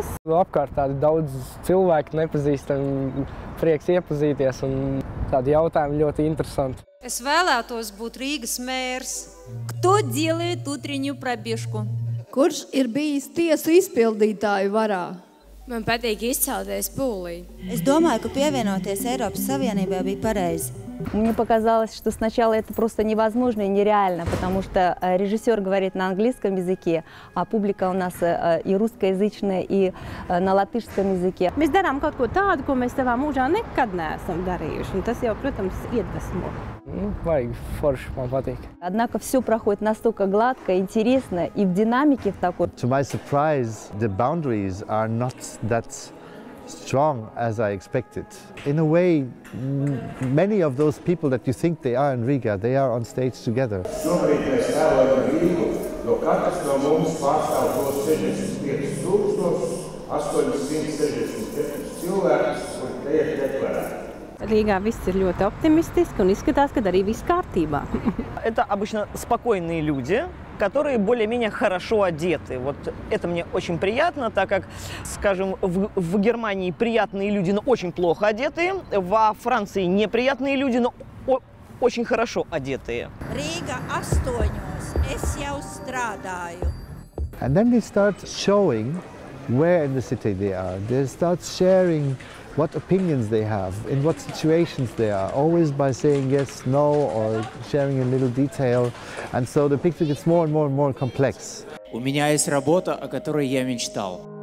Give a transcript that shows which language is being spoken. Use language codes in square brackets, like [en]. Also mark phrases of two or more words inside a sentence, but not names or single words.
[lv] Apkārt tādi daudz cilvēku nepazīstami, prieks iepazīties un tādi jautājumi ļoti interesanti. es vēlētos būt Rīgas mērs. [ru] Кто делает утреннюю пробежку? [lv] Kurš ir bijis tiesu izpildītāju varā? Man patīk izcelties pūlī. Es domāju, ka pievienoties Eiropas Savienībai bija pareizi. [ru] Мне показалось, что сначала это просто невозможно и нереально, потому что режиссер говорит на английском языке, а публика у нас и русскоязычная, и на латышском языке. [lv] Mēs darām kaut ko tādu, ko mēs savā mūžā nekad neesam darījuši, un tas jau, protams, iedvesmo. Vajag forši, man patīk. [ru] Однако все проходит настолько гладко, интересно и в динамике в такой. [en] To my surprise, the boundaries are not that strong as I expected. In a way, many of those people that you think they are in Riga, they are on stage together. [lv] Šobrīd mēs tēlojam Rīgu, jo katrs no mums pārstāv tos 65,864 cilvēkus, kuri te ir deklarēti. Rīgā viss ir ļoti optimistiski un izskatās, ka arī viss kārtībā. [ru] Это обычно спокойные люди, которые более-менее хорошо одеты. Вот это мне очень приятно, так как, скажем, в Германии приятные люди, но очень плохо одетые, во Франции неприятные люди, но очень хорошо одетые. [lv] Rīga 8. Es jau strādāju. [en] And then they start showing where in the city they are. They start sharing what opinions they have, in what situations they are, always by saying yes, no, or sharing a little detail. And so the picture gets more and more and more complex. [ru] У меня есть работа, о которой я мечтал.